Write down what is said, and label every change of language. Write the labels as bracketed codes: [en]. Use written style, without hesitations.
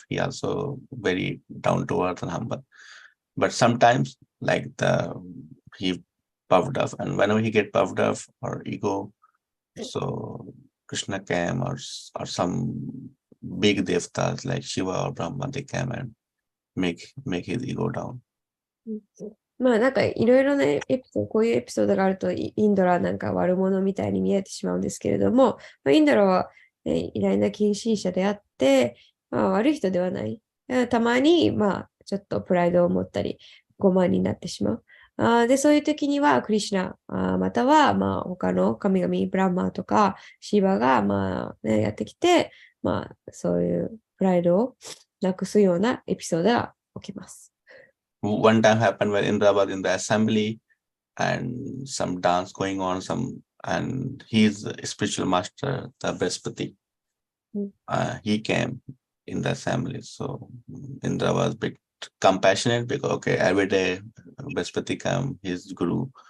[en] He also very down to earth and humble. But sometimes, like he puffed up, and whenever he get puffed up or ego, so Krishna came or some big devtas like Shiva or Brahma, they came and make his ego down. [ja] まあなんかいろいろなこういうエピソードがあるとインドラなんか悪者みたいに見えてしまうんですけれども、インドラは、偉大な近親者であって、悪い人ではない。たまに、ちょっとプライドを持ったり、傲慢になってしまう。で、そういう時にはクリシュナ、または他の神々、ブランマとかシーバがやってきて、そういうプライドをなくすようなエピソードが起きます。 [en] One time happened when Indra was in the assembly and some dance going on, and his spiritual master, the Brihaspati, he came in the assembly. So Indra was a bit compassionate because every day Brihaspati come, his guru.